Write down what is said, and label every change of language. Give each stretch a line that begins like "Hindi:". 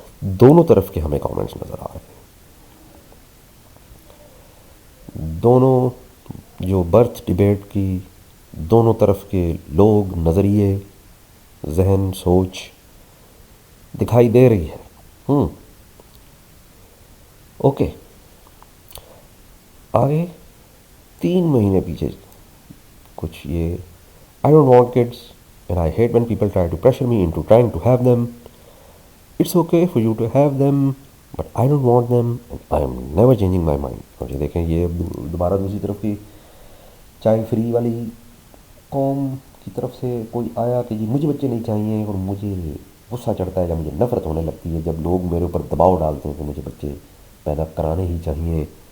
Urdu: دونوں طرف کے ہمیں کامنٹس نظر آ رہے ہیں. دونوں جو برتھ ڈبیٹ کی دونوں طرف کے لوگ، نظریے، ذہن، سوچ دکھائی دے رہی ہے. اوکے آگے 3 مہینے پیچھے کچھ یہ
English: I don't want kids and I hate when people try to pressure me into trying to have them. It's okay for you to have them but I don't want them and I am never changing my mind.
Urdu: اور یہ دیکھیں یہ دوبارہ دوسری طرف کی child free والی قوم کی طرف سے کوئی آیا کہ جی مجھے بچے نہیں چاہیے اور مجھے غصہ چڑھتا ہے جب مجھے نفرت ہونے لگتی ہے جب لوگ میرے اوپر دباؤ ڈالتے ہیں کہ مجھے بچے پیدا کرانے ہی چاہیے.